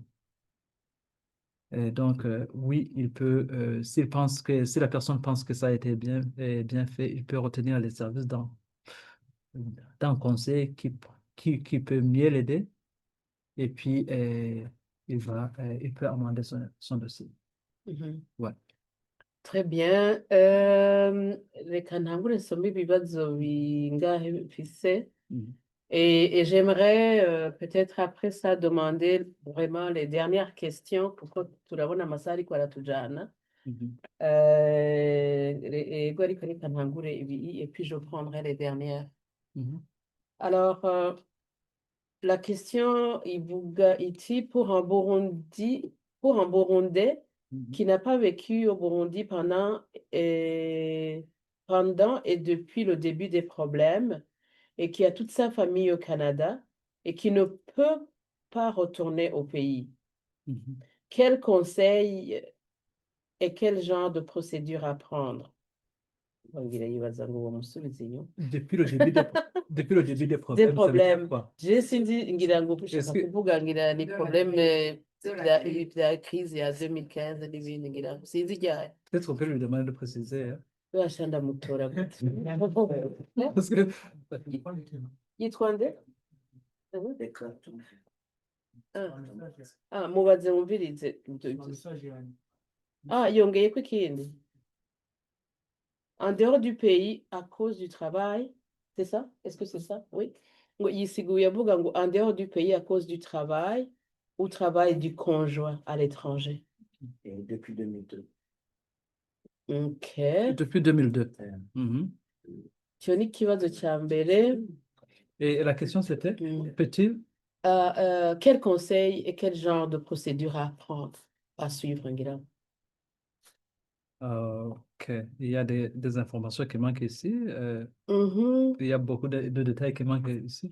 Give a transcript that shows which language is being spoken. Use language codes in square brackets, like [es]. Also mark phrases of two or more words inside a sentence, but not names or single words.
[fr] Donc, oui, il peut, si la personne pense que ça a été bien fait, il peut retenir les services d'un conseil qui peut mieux l'aider. Et puis, il peut amender son dossier. Ouais. Très bien. [rn] Reka ntangure nsome ibibazo bingahe mfise. [fr] Et j'aimerais peut-être après ça demander vraiment les dernières questions [rn] kuko turabona amasaha ariko aratujana. Ego ariko reka ntangure ibi [fr] et puis je prendrai les dernières. Alors, la question [rn] ivuga iti [fr] pour un Burundais qui n'a pas vécu au Burundi pendant et depuis le début des problèmes et qui a toute sa famille au Canada et qui ne peut pas retourner au pays. Quel conseil et quel genre de procédure à prendre? Depuis le début des problèmes, Des ça veut dire problèmes. quoi? [rn] Je sinzi ngira ngo ushaka [fr] Est-ce que- [rn] kuvuga ngira ni problème vya crise ya 2015 n'ibindi ngira sinzi ryari. [fr] Peut-être on peut lui demander de préciser. Hein. [rn] Basha ndamutora gute. [fr] Parce que [rn] Yitwa nde? Mubaze wumvirize. Yongeyeko ikindi. [fr] En dehors du pays à cause du travail, c'est ça? Est-ce que c'est ça? Oui. [rn] Ngo yisiguye avuga ngo [fr] en dehors du pays à cause du travail ou travail du conjoint à l'étranger. Et depuis 2002. Ok. depuis 2002. [rn] Icyo ni ikibazo cya mbere. [fr] Et la question c'était, peut-il? Quel conseil et quel genre de procédure à prendre, à suivre, ngira? Ok, il y a des informations qui manquent ici. Il y a beaucoup de détails qui manquent ici.